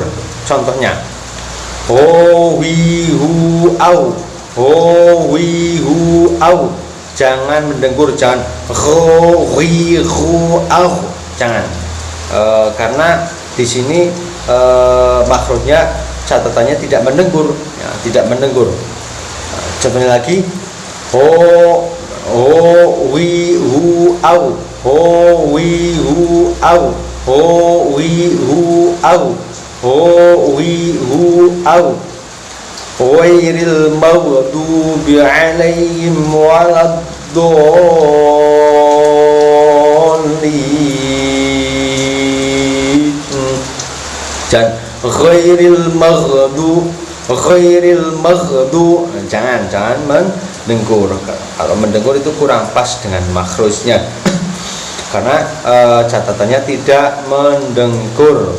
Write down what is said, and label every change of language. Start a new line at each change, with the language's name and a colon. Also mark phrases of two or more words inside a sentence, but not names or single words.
Indonesian: Contohnya ho, wi, hu, au, ho, wi, hu, au. Jangan mendengkur, jangan ho, wi, hu, au, jangan. Karena di sini makhrajnya catatannya tidak mendengkur, ya, tidak mendengkur. Contohnya lagi ho, wi, hu, au, ho, wi, hu, au, ho, wi, hu, au, ho, wi, hu, au.
Arabic: غير المغضوب عليهم ولا الضالين.
Indonesian: Dan
Arabic: غير المغضو,
Indonesian: jangan mendengkur. Kalau mendengkur itu kurang pas dengan makhrajnya. Karena catatannya tidak mendengkur.